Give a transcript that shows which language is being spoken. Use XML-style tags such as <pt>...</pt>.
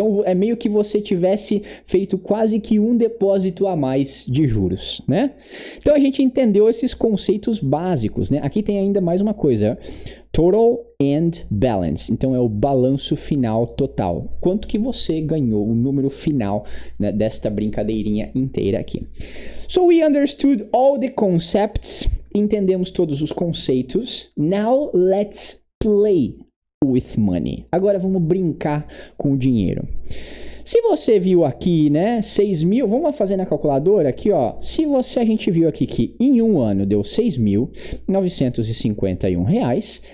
<pt>Então, é meio que você tivesse feito quase que um depósito a mais de juros, né? Então, a gente entendeu esses conceitos básicos, né? Aqui tem ainda mais uma coisa, Total and Balance. Então, é o balanço final total. Quanto que você ganhou, o número final, né, desta brincadeirinha inteira aqui.</pt> <en>So, we understood all the concepts.</en> <pt>Entendemos todos os conceitos.</pt> <en>Now, let's play with money.</en> <pt>Agora vamos brincar com o dinheiro. Se você viu aqui, né, 6.000, vamos fazer na calculadora aqui, ó. A gente viu aqui que em um ano deu R$6.951.</pt>